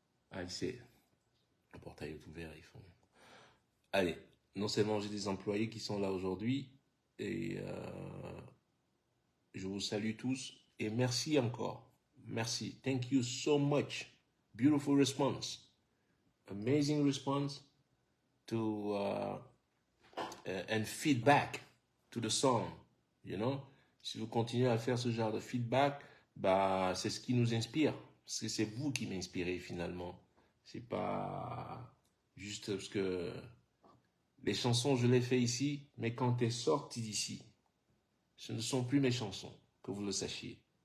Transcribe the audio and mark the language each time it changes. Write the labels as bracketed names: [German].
[French] Ah, il sait. Le portail est ouvert, ils font. Allez, non seulement j'ai des employés qui sont là aujourd'hui, et je vous salue tous, et merci encore. Merci. [English] Thank you so much. Beautiful response. Amazing response to and feedback to the song, you know? [French] Si vous continuez à faire ce genre de feedback, bah, c'est ce qui nous inspire. Parce que c'est vous qui m'inspirez finalement. C'est pas juste parce que les chansons, je les fais ici, mais quand elles sortent d'ici, ce ne sont plus mes chansons, que vous le sachiez.